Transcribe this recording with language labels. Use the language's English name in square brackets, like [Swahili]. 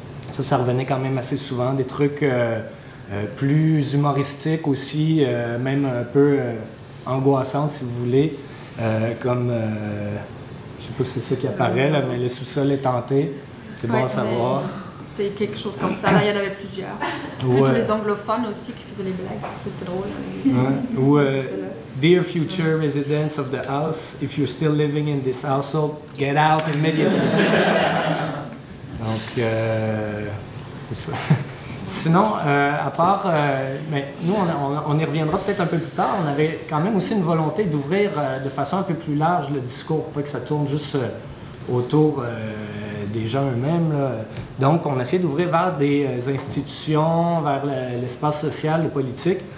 [French] Ça revenait quand même assez souvent, des trucs plus humoristiques aussi, même un peu angoissantes si vous voulez, comme, je sais pas si c'est ça qui apparaît, là, mais le sous-sol est hanté, c'est bon à savoir. C'est quelque chose comme ça. Là, il y en avait plusieurs. Puis tous les anglophones aussi qui faisaient les blagues. C'est drôle. Ou [English] Dear future residents of the house, if you're still living in this household, get out immediately. [French] Donc, c'est ça. Sinon, à part, mais nous, on y reviendra peut-être un peu plus tard. On avait quand même aussi une volonté d'ouvrir de façon un peu plus large le discours, pas que ça tourne juste autour des gens eux-mêmes. Donc, on essayait d'ouvrir vers des institutions, vers l'espace social, le politique.